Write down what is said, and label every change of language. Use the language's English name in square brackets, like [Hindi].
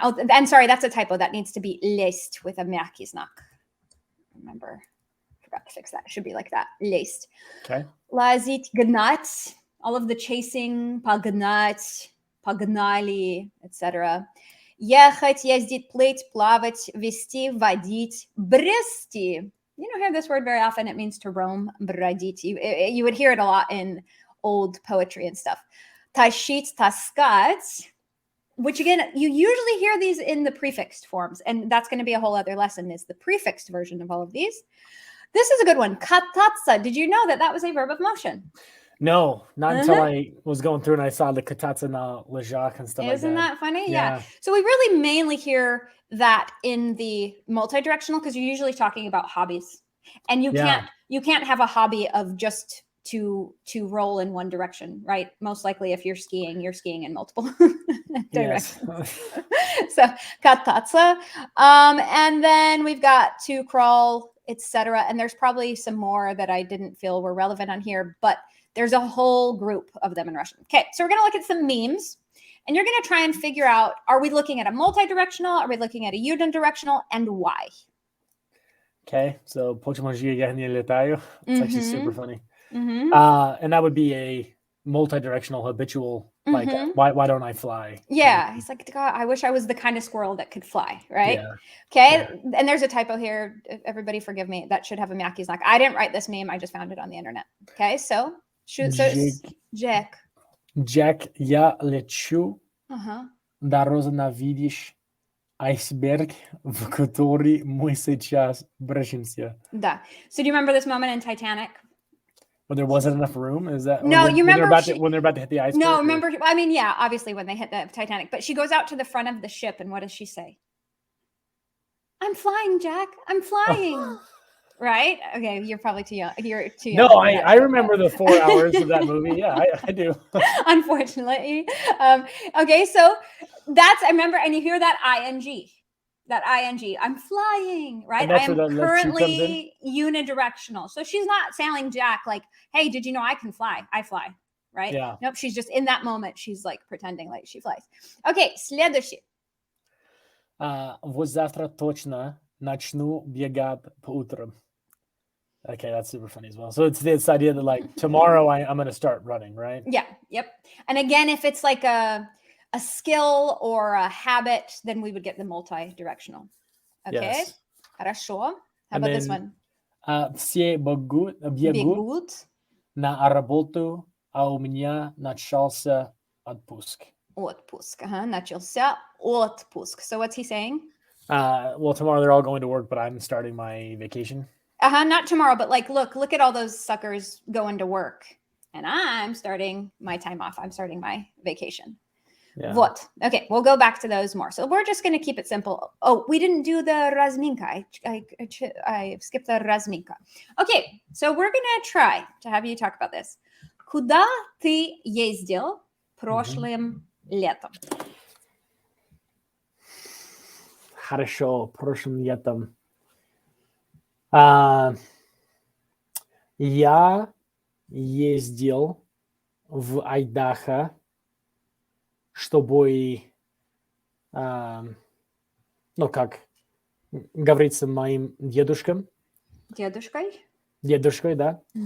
[English] Oh, and sorry, that's a typo. That needs to be лезть with a мягкий знак. Remember, forgot to fix that. It should be like that. [Russian] Лезть. [English] Okay. [Russian] Лазить, гнать. [English] All of the chasing, [Russian] погнать, погнали, [English] etc. [Russian] Ехать, ездить, плыть, плавать, вести, водить, брести. [English] You don't hear this word very often. It means to roam, бродить. You would hear it a lot in old poetry and stuff. [Russian] Тащить, таскать, [English] which again, you usually hear these in the prefixed forms. And that's going to be a whole other lesson, is the prefixed version of all of these. This is a good one. Кататься. Did you know that that was a verb of motion? No, not until I was going through and I saw the [Russian] кататься на лыжах [English] and stuff Isn't like that. that funny? Yeah. So we really mainly hear that in the multi-directional because you're usually talking about hobbies. And you can't have a hobby of just to roll in one direction, right? Most likely if you're skiing in multiple directions. So кататься. And then we've got to crawl, etc. And there's probably some more that I didn't feel were relevant on here, but there's a whole group of them in Russian. Okay, so we're going to look at some memes, and you're going to try and figure out, are we looking at a multi-directional? Are we looking at a unidirectional? And why? Okay, so [Russian] почему же я не летаю? [English] It's actually super funny. Mm-hmm. And that would be a multi-directional habitual, like, why don't I fly? Yeah, he's like, God, I wish I was the kind of squirrel that could fly, right? Yeah. Okay, and there's a typo here. Everybody forgive me. That should have a mягкий знак. I didn't write this meme. I just found it on the internet. Okay, so Jack. [Russian] Jack, я лечу. Дорожно видишь айсберг, в который мы сейчас бросимся. Да. [English] So do you remember this moment in Titanic? When there wasn't enough room? Is that no? You remember when they're about to hit the iceberg? No, remember. I mean, yeah, obviously when they hit the Titanic. But she goes out to the front of the ship, and what does she say? I'm flying, Jack. I'm flying. Right? Okay, you're probably too young. You're too young. No, I remember the 4 hours of that movie. Yeah, I do. Unfortunately. Okay, so I remember, and you hear that ing. I'm flying, right? I am currently unidirectional. So she's not sounding Jack like, hey, did you know I can fly? I fly, right? Yeah. Nope, she's just in that moment. She's like pretending like she flies. Okay, следующий. [Russian] Вот завтра точно начну бегать по утрам. [English] Okay, that's super funny as well. So it's this idea that like tomorrow I'm going to start running, right? Yeah. Yep. And again, if it's like a skill or a habit, then we would get the multi-directional. Okay. Yes. Хорошо. How about this one? [Russian] Все бегут на работу, а у меня начался отпуск. Отпуск. Начался отпуск. [English] So what's he saying? Well, tomorrow they're all going to work, but I'm starting my vacation. Not tomorrow, but like, look at all those suckers going to work. And I'm starting my time off. I'm starting my vacation. Yeah. [Russian] Вот. [English] Okay, we'll go back to those more. So we're just going to keep it simple. Oh, we didn't do the разминка. I skipped the разминка. Okay, so we're going to try to have you talk about this. [Russian] Куда ты ездил прошлым летом? Хорошо, прошлым летом. Я ездил в Айдахо, чтобы, как говорится, моим дедушкам. Дедушкой, да.